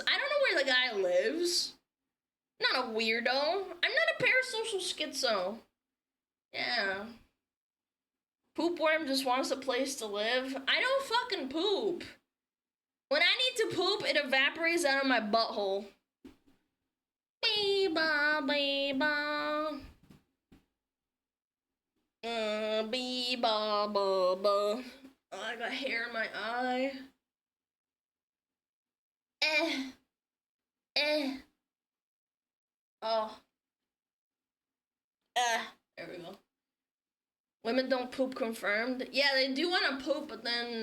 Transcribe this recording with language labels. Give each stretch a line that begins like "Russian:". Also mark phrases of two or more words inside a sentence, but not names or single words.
English: I don't know where the guy lives. I'm not a weirdo. I'm not a parasocial schizo. Yeah. Poopworm just wants a place to live. I don't fucking poop. When I need to poop, it evaporates out of my butthole. Bee-ba, bee-ba. Bee-ba-ba-ba. Oh, I got hair in my eye. Oh. There we go. Women don't poop confirmed. Yeah, they do want to poop, but then...